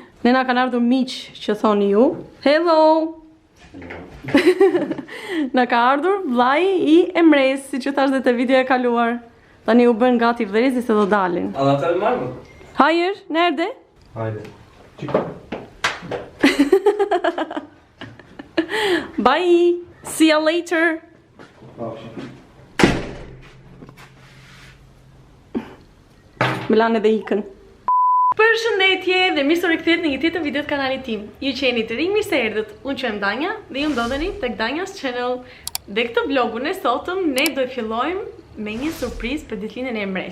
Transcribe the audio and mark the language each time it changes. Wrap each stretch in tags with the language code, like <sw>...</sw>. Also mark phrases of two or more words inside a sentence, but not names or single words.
<sq>Ne na kanë ardhur miq që thoni ju. Hello! Na ka ardhur vllai I Emres, siç që thash dhe te videoja e kaluar. Tani u bën gati vëllezëri se do dalin.</sq> <tr>Anahtarı var mı? Hayır, nerede? Haydi. Çık.</tr> <en>Bye! See you later!</en> <sq>Milan edhe ikën. Përshëndetje dhe mirë se rikthehet në një tjetër video të kanalit tim. Ju që jeni të rinj, mirë se erdhët. Unë quhem Danja dhe ju ndodheni tek Danja's Channel. Dhe këtë vlogun e sotëm ne do të fillojmë me një surprizë për ditëlindjen e Emres.</sq>